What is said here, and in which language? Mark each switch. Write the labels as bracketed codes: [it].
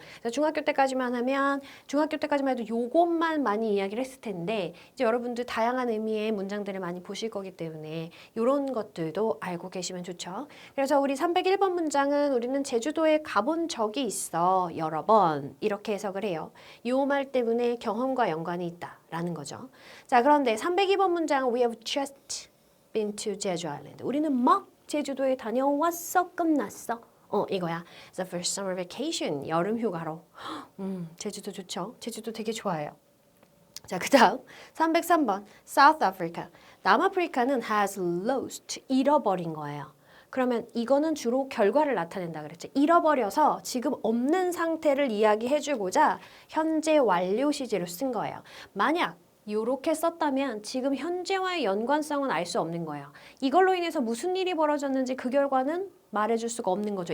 [ko] 중학교 때까지만 해도 요것만 많이 이야기를 했을 텐데 이제 여러분들 다양한 의미의 문장들을 많이 보실 거기 때문에 이런 것들도 알고 계시면 좋죠. 그래서 우리 301번 문장은 우리는 제주도에 가본 적이 있어 여러 번 이렇게 해석을 해요. 요 말 때문에 경험과 연관이 있다라는 거죠. 자, 그런데 302번 문장은 [en] We have just been to Jeju Island. [ko] 우리는 막 제주도에 다녀왔어. 끝났어. 이거야. [en] The first summer vacation. [ko] 여름 휴가로. 제주도 좋죠. 제주도 되게 좋아해요. 자, 그 다음 303번 South Africa. 남아프리카는 [en] has lost. [ko] 잃어버린 거예요. 그러면 이거는 주로 결과를 나타낸다 그랬죠. 잃어버려서 지금 없는 상태를 이야기해주고자 현재 완료 시제로 쓴 거예요. 만약 이렇게 썼다면 지금 현재와의 연관성은 알 수 없는 거예요. 이걸로 인해서 무슨 일이 벌어졌는지 그 결과는 말해줄 수가 없는 거죠.